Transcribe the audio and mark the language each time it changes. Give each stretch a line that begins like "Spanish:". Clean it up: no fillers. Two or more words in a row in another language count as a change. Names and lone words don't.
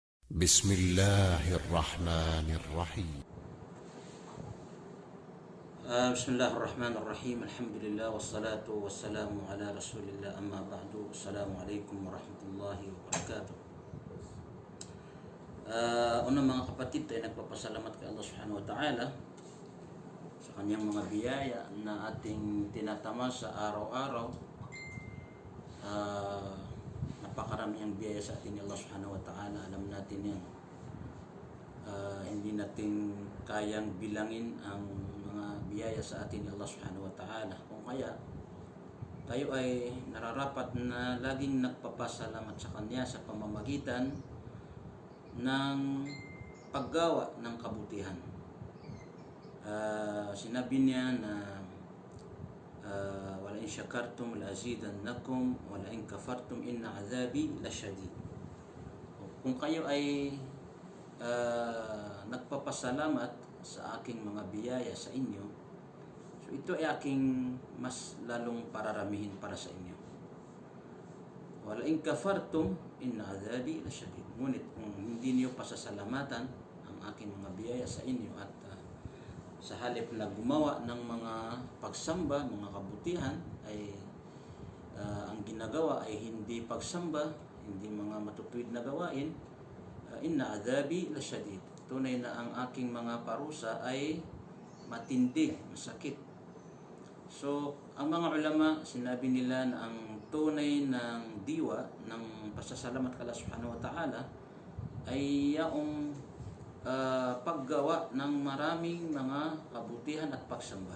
Arabic: بسم الله الرحمن الرحيم. بسم الله الرحمن الرحيم. الحمد لله والصلاة والسلام على رسول الله. أما بعد. السلام عليكم ورحمة الله وبركاته.
Filipino: Unang mga kapatid ay nagpapasalamat kay
Arabic: الله سبحانه وتعالى
Filipino: sa kanyang mga biyaya na ating tinatama sa araw-araw. Napakaraming biyaya sa atin ni
Arabic: الله سبحانه وتعالى.
Filipino: Alam natin yan. Hindi natin kayang bilangin ang mga biyaya sa atin ni
Arabic: الله سبحانه وتعالى.
Filipino: Kung kaya tayo ay nararapat na laging nagpapasalamat sa Kanya sa pamamagitan ng paggawa ng kabutihan. Sinabi niya na
Arabic: ولئن شكرتم لأزيدنكم ولئن كفرتم إن عذابي لشديد.
Filipino: Kung kayo ay nagpapasalamat sa aking mga biyaya sa inyo, so ito ay aking mas lalong pararamihin para sa inyo.
Arabic: ولئن كفرتم إن عذابي لشديد.
Filipino: Ngunit kung hindi niyo pasasalamatan ang aking mga biyaya sa inyo at sa halip na gumawa ng mga pagsamba, mga kabutihan, ay ang ginagawa ay hindi pagsamba, hindi mga matutuwid na gawain,
Arabic: إن عذابي لشديد.
Filipino: Tunay na ang aking mga parusa ay matindi, masakit. So, ang mga ulama, sinabi nila na ang tunay ng diwa ng pasasalamat kay
Arabic: الله سبحانه وتعالى
Filipino: ay yaong paggawa ng maraming mga kabutihan at pagsamba.